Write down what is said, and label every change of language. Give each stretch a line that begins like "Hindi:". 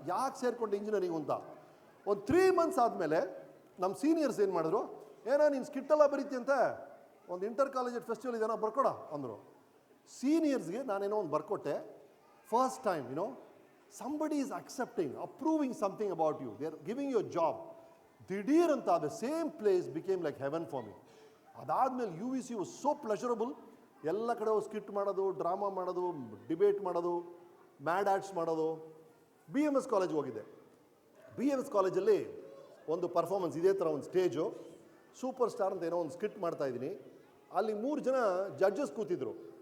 Kannada: ಯಾಕೆ ಸೇರಿಕೊಂಡೆ ಇಂಜಿನಿಯರಿಂಗು ಅಂತ. ಒಂದು 3 months ಆದಮೇಲೆ ನಮ್ಮ ಸೀನಿಯರ್ಸ್ ಏನು ಮಾಡಿದ್ರು, ನೀನು ಸ್ಕಿಟ್ಟೆಲ್ಲ ಬರೀತಿಯಂತೆ, ಒಂದು ಇಂಟರ್ ಕಾಲೇಜ್ ಫೆಸ್ಟಿವಲ್ ಇದೆನೋ ಬರ್ಕೊಡ ಅಂದರು. ಸೀನಿಯರ್ಸ್ಗೆ ನಾನೇನೋ ಒಂದು ಬರ್ಕೊಟ್ಟೆ.
English: First time somebody is accepting, approving something about you. They are giving you a job.
Kannada: ದಿಢೀರ್ ಅಂತ
English: the same place became like heaven for me.
Kannada: ಅದಾದಮೇಲೆ
English: UVC was so pleasurable.
Kannada: ಎಲ್ಲ ಕಡೆ ಸ್ಕಿಟ್ ಮಾಡೋದು, drama ಮಾಡೋದು, ಡಿಬೇಟ್ ಮಾಡೋದು, ಮ್ಯಾಡ್ ಆರ್ಟ್ಸ್ ಮಾಡೋದು. BMS ಕಾಲೇಜ್ಗೆ ಹೋಗಿದ್ದೆ. BMS ಕಾಲೇಜಲ್ಲಿ ಒಂದು ಪರ್ಫಾರ್ಮೆನ್ಸ್ ಇದೇ ಥರ ಒಂದು ಸೂಪರ್ ಸ್ಟಾರ್ ಅಂತ ಏನೋ ಒಂದು ಸ್ಕಿಟ್ ಮಾಡ್ತಾ ಇದ್ದೀನಿ. ಅಲ್ಲಿ 3 ಜನ ಜಡ್ಜಸ್ ಕೂತಿದ್ರು.